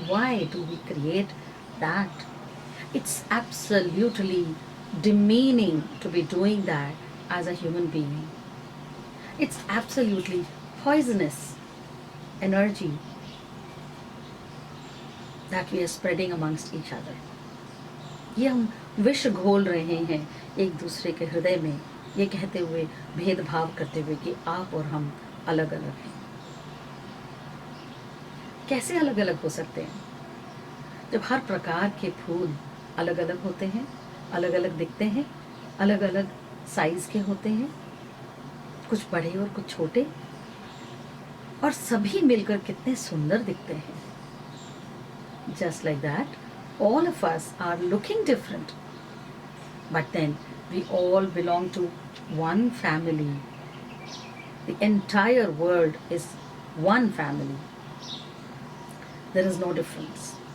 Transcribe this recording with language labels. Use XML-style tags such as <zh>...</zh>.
<en>Why do we create that? It's absolutely demeaning to be doing that as a human being. It's absolutely poisonous energy that we are spreading amongst each other.</en> <hi>ये हम विष घोल रहे हैं एक दूसरे के हृदय में, ये कहते हुए, भेदभाव करते हुए कि आप और हम अलग अलग हैं. कैसे अलग अलग हो सकते हैं जब हर प्रकार के फूल अलग अलग होते हैं, अलग अलग दिखते हैं, अलग अलग साइज के होते हैं, कुछ बड़े और कुछ छोटे, और सभी मिलकर कितने सुंदर दिखते हैं.</hi> <en>Just like that, all of us are looking different, but then we all belong to one family. The entire world is one family. There is no difference.</en>